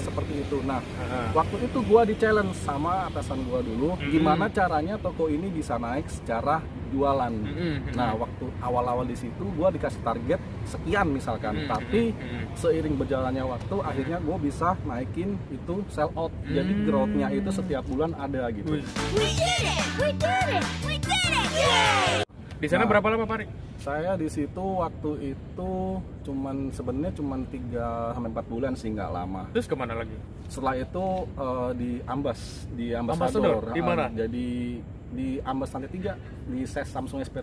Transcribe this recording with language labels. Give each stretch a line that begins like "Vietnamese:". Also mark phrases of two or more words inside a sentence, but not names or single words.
Indonesian: seperti itu. Nah, Heeh. waktu itu gua di challenge sama atasan gua dulu, gimana caranya toko ini bisa naik secara jualan. Nah, waktu awal-awal di situ gua dikasih target sekian misalkan, tapi seiring berjalannya waktu akhirnya gua bisa naikin itu
English: sell out.
Indonesian: Jadi growth-nya itu setiap bulan ada gitu. Wih.
English: We did it. We did it. We did it. Yay!
Indonesian: Di sana Nah. berapa lama, Pak Ari? Saya di situ waktu itu sebenarnya cuman 3 sampai 4 bulan sih, nggak lama. Terus kemana lagi? Setelah itu di Ambassador? Ambassador. Di mana? Jadi di Ambas Lantai 3 di SES Samsung Experience